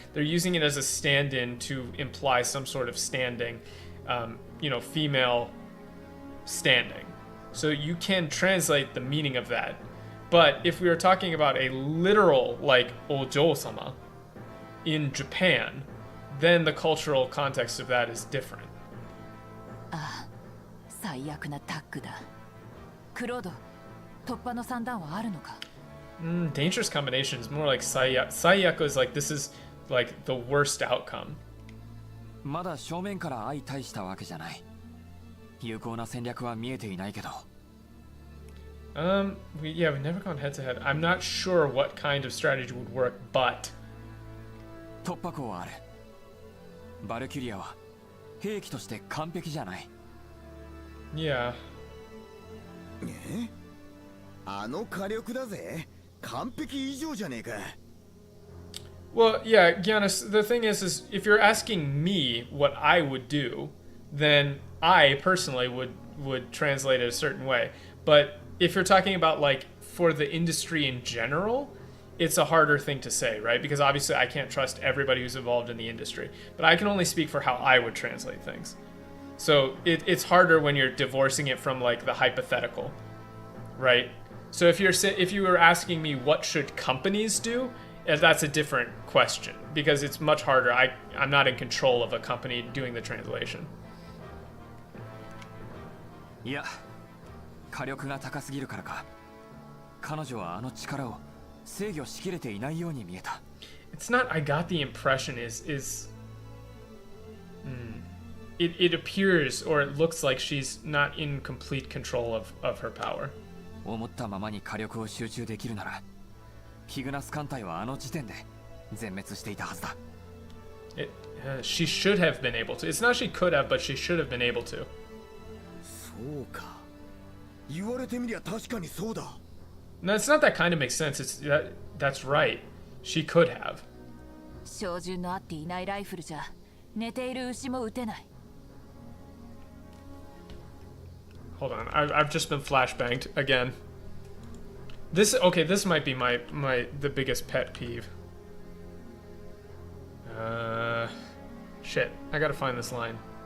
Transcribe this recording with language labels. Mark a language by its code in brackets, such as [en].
[en] They're using it as a stand-in to imply some sort of standing, female standing. So you can translate the meaning of that. But if we were talking about a literal, like, ojo-sama in Japan, then the cultural context of that is different. [ja] ああ、最悪なタッグだ。クロード、突破の算段はあるのか? [en] Dangerous combination is more like Saiyaku is like, this is like the worst outcome. [ja] まだ正面から相対したわけじゃない。有効な戦略は見えていないけど。 [en] we've never gone head to head. I'm not sure what kind of strategy would work, but [ja] 突破口はある。バルキュリアは兵器として完璧じゃない。 [en] Yeah. [ja] あの火力だぜ。完璧以上じゃねえか。 [en] Well, yeah, Giannis, the thing is if you're asking me what I would do, then I personally would translate it a certain way. But if you're talking about like for the industry in general, it's a harder thing to say, right? Because obviously I can't trust everybody who's involved in the industry, but I can only speak for how I would translate things. So it's harder when you're divorcing it from like the hypothetical, right? So if you were asking me what should companies do, that's a different question, because it's much harder. I'm not in control of a company doing the translation. [ja] いや、火力が高すぎるからか、彼女はあの力を制御しきれていないように見えた。 [en] It's not I got the impression it appears or it looks like she's not in complete control of her power. [ja] 思ったままに火力を集中できるなら、ヒグナス艦隊はあの時点で全滅していたはずだ。 [en] She should have been able to. It's not she could have, but she should have been able to. [ja] そうか。言われてみりゃ確かにそうだ。 [en] No, it's not that kind of makes sense. That's right. She could have. [ja] 照準の合っていないライフルじゃ寝ている牛も撃てない。 [en] Hold on, I've just been flashbanged again. This might be the biggest pet peeve. Shit, I gotta find this line.